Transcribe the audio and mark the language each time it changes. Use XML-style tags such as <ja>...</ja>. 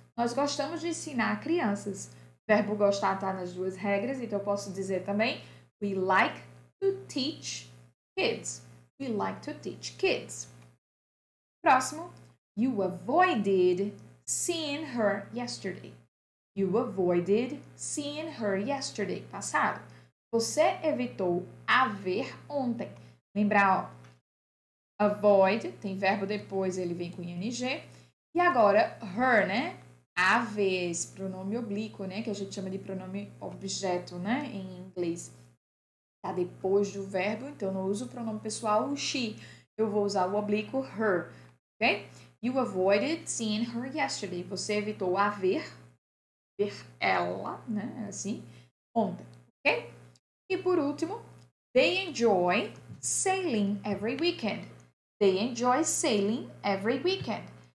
<pt>Nós gostamos de ensinar crianças. Verbo gostar está nas duas regras, então eu posso dizer também</pt> <en>we like to teach kids. We like to teach kids.</en> <pt>Próximo.</pt> <en>You avoided seeing her yesterday. You avoided seeing her yesterday.</en> <pt>Passado. Você evitou a ver ontem. Lembrar, ó, avoid, tem verbo depois, ele vem com ing. E agora, her, né? A ver, esse pronome oblíquo, né? Que a gente chama de pronome objeto, né? Em inglês. Tá depois do verbo, então eu não uso o pronome pessoal, o she. Eu vou usar o oblíquo, her. Ok?</pt> <en>You avoided seeing her yesterday.</en> <pt>Você evitou a ver ela, né? Assim, ontem. Ok? E por último,</pt> <en>they enjoy sailing every weekend. They enjoy sailing every weekend.</en>